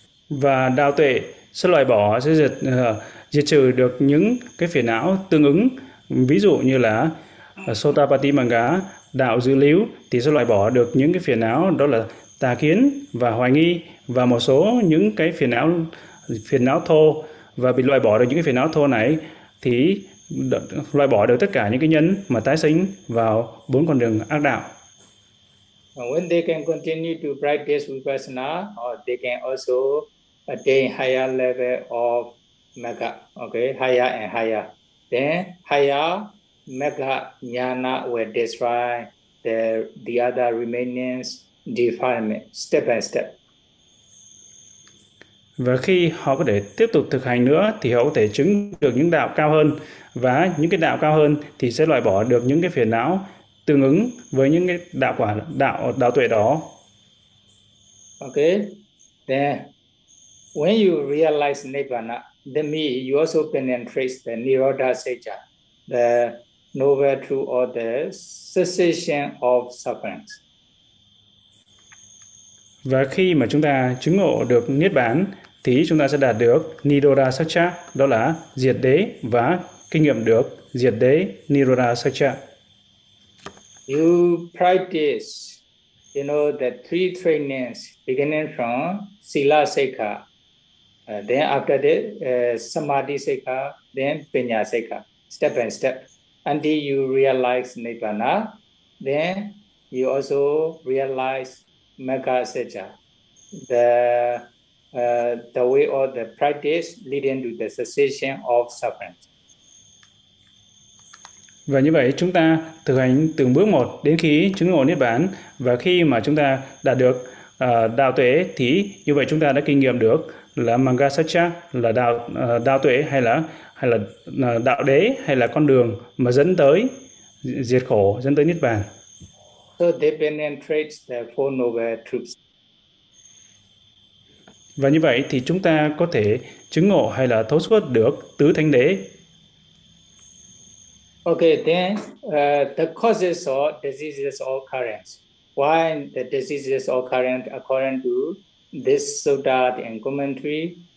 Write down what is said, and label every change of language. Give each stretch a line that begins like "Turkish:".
Vietnamese: Và đạo tuệ sẽ loại bỏ, sẽ diệt trừ được những cái phiền não tương ứng, ví dụ như là sotapatti magga, đạo dư lưu, thì sẽ loại bỏ được những cái phiền não đó là tà kiến và hoài nghi và một số những cái phiền não thô, và bị loại bỏ được những cái phiền não thô này thì loại bỏ được tất cả những cái nhân mà tái sinh vào bốn con đường ác đạo.
English: When they can continue to practice vipassana, or they can also attain higher level of magga, okay, higher and higher. Then higher magga jnana will destroy the other remaining defilement step by step.
Vietnamese: Và khi họ có thể tiếp tục thực hành nữa thì họ có thể chứng được những đạo cao hơn, và những cái đạo cao hơn thì sẽ loại bỏ được những cái phiền não tương ứng với những cái đạo quả đạo tuệ đó.
English: Okay, then when you realize nibbana, then me you also penetrate the nirodha seja, the novel truth or the cessation of suffering.
Vietnamese: Và khi mà chúng ta chứng ngộ được Niết Bàn thì chúng ta sẽ đạt được Nirodha Saccha, đó là diệt đế, và kinh nghiệm được diệt đế Nirodha Saccha.
English: You practice, you know, the three trainings beginning from Sila Sekha, then after that Samadhi Sekha, then Pinya Sekha, step by step, until you realize Nibbana, then you also realize Magga Seja, the way or the practice leading to the cessation of suffering.
Vietnamese: Và như vậy chúng ta thực hành từng bước một đến khi chứng ngộ Niết Bàn, và khi mà chúng ta đạt được đạo tuệ thì như vậy chúng ta đã kinh nghiệm được là Magga Seja, là đạo tuệ, hay là đạo đế, hay là con đường mà dẫn tới diệt khổ, dẫn tới Niết Bàn.
English: So they penetrate the four noble truths.
Vietnamese: Và như vậy thì chúng ta có thể chứng ngộ hay là thấu suốt được tứ thánh đế.
English: Okay, then the causes of diseases or currents. Why the diseases or current according to this sutta and commentary?